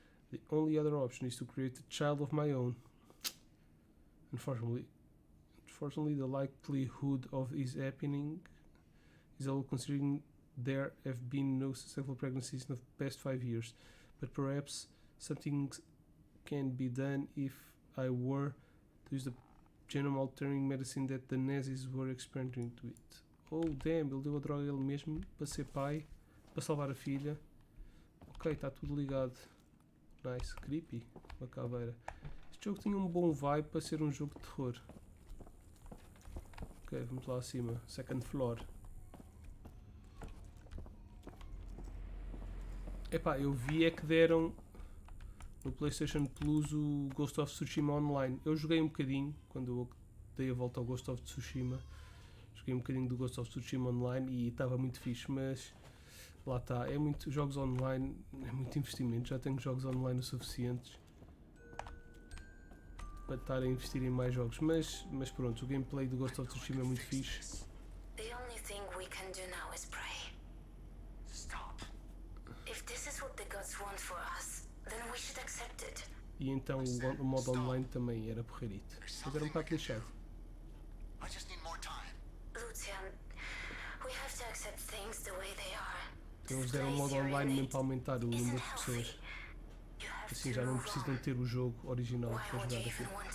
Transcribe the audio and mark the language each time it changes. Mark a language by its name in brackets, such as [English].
[English] The only other option is to create a child of my own. Unfortunately, the likelihood of this happening is low, considering there have been no successful pregnancies in the past 5 years. But perhaps something can be done if I were to use the genome altering medicine that the Nazis were experimenting with. [Portuguese] Oh damn, ele deu a droga a ele mesmo para ser pai, para salvar a filha. Ok, está tudo ligado. Nice, creepy, uma caveira. Este jogo tinha um bom vibe para ser um jogo de terror. Ok, vamos lá acima. [English] Second floor. [Portuguese] Epá, eu vi é que deram no PlayStation Plus o Ghost of Tsushima Online. Eu joguei um bocadinho, quando eu dei a volta ao Ghost of Tsushima. Joguei um bocadinho do Ghost of Tsushima Online e estava muito fixe, mas lá está, é muito jogos online, é muito investimento, já tenho jogos online o suficientes para estar a investir em mais jogos, mas pronto, o gameplay do Ghost of Tsushima é muito fixe. [English] The only thing we can do now is pray. Stop. If this is what the gods want for us, then we should accept it. [Portuguese] E então o modo online também era porreirito, mas era um bocado lixado. [English] I just need more time. Lucian, we have to accept things the way they are. [Portuguese] Então eles deram um modo online mesmo para aumentar o número de pessoas, assim já não precisam ter o jogo original para jogar aquilo.